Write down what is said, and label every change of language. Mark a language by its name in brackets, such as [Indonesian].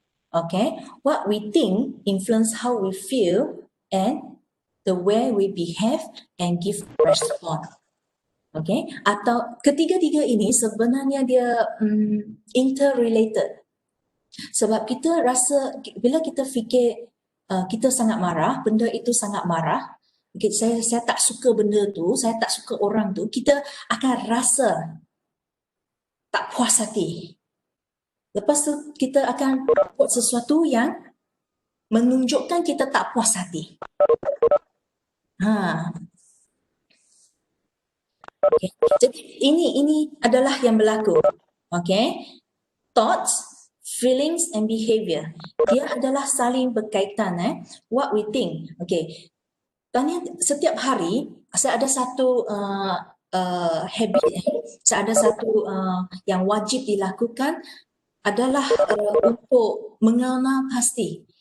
[English] Okay, what we think influence how we feel and the way we behave and give response. [Malay] Okay, atau ketiga-tiga ini sebenarnya dia interrelated. Sebab kita rasa bila kita fikir kita sangat marah, benda itu sangat marah, okay, saya tak suka benda tu, saya tak suka orang tu, kita akan rasa tak puas hati. Lepas tu kita akan buat sesuatu yang menunjukkan kita tak puas hati. Okay. Jadi ini adalah yang berlaku. Okay. [English] Thoughts, feelings and behavior. [Malay] Dia adalah saling berkaitan. [English] What we think. [Malay] Okay. Tanya setiap hari saya ada satu habit. Saya ada satu yang wajib dilakukan adalah untuk mengenal pasti.